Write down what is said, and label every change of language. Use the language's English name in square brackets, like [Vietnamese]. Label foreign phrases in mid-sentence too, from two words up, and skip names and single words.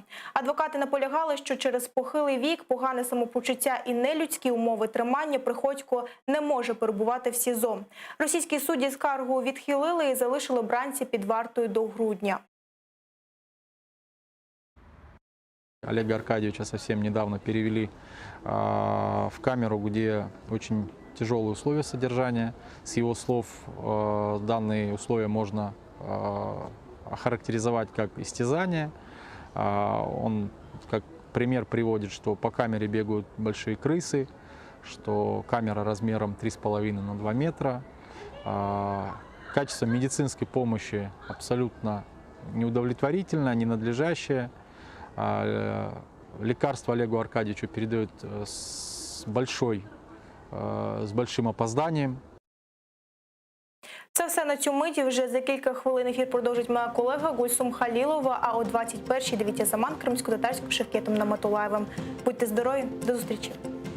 [Ukrainian] Адвокати наполягали, що через похилий вік, погане самопочуття і нелюдські умови тримання Приходько не може перебувати в СІЗО. Російські судді скаргу відхилили і залишили бранця під вартою до грудня. [Russian] Олега Аркадьевича совсем недавно перевели в камеру, где очень тяжелые условия содержания. С его слов, данные условия можно охарактеризовать как истязание. Он как пример приводит, что по камере бегают большие крысы, что камера размером 3,5 на 2 метра. Качество медицинской помощи абсолютно неудовлетворительное, ненадлежащее. Лекарства Олегу Аркадьевичу передают с большим опозданием. [Ukrainian] Це все на цю мить. Вже за кілька хвилин ефір продовжить моя колега Гульсум Халілова, а о 21-й дивіться «Заман» кримсько-татарським Шевкетом Наматулаєвим. Будьте здорові, до зустрічі!